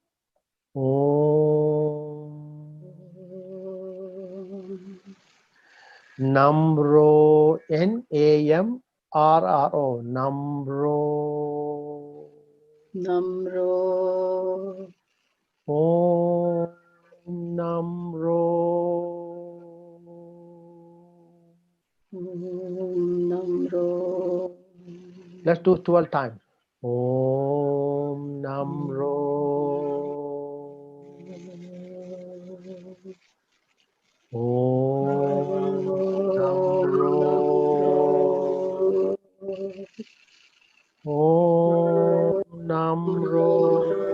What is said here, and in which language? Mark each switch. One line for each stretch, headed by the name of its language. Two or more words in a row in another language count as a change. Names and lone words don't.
Sanskrit: Om Namro, Namro, Namro. Namro. Om Nam Ro. Nam Ro.
English: Let's do 12 times.
Sanskrit: Om Nam Ro. Om Nam Ro. Om Nam Ro.